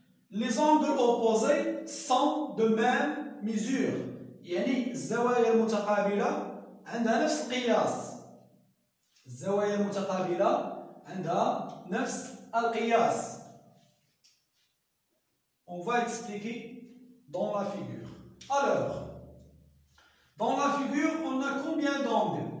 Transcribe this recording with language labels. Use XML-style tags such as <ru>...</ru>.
<fr>Les angles opposés sont de même mesure.</fr> <ar>يعني الزوايا المتقابلة عندها نفس القياس. الزوايا المتقابلة عندها نفس القياس.</ar> <fr>On va expliquer dans la figure. Alors, dans la figure, on a combien d'angles?</fr>